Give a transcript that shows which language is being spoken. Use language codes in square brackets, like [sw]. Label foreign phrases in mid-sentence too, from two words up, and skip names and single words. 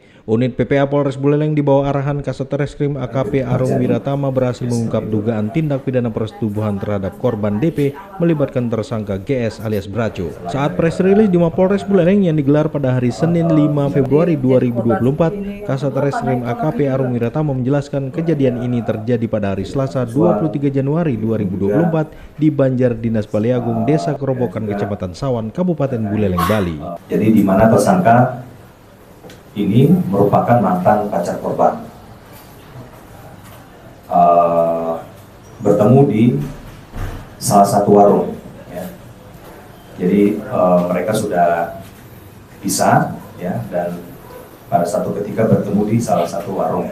[id] Unit PPA Polres Buleleng di bawah arahan Kasat Reskrim AKP Arung Wiratama berhasil mengungkap dugaan tindak pidana persetubuhan terhadap korban DP melibatkan tersangka GS alias Braco. Saat press release di Mapolres Buleleng yang digelar pada hari Senin 5 Februari 2024, Kasat Reskrim AKP Arung Wiratama menjelaskan kejadian ini terjadi pada hari Selasa 23 Januari 2024 di Banjar Dinas Baliagung, Desa Kerobokan, Kecamatan Sawan, Kabupaten Buleleng, Bali. Jadi di mana tersangka ini merupakan mantan pacar korban, bertemu di salah satu warung. Ya. Jadi mereka sudah pisah, ya, dan pada satu ketika bertemu di salah satu warung.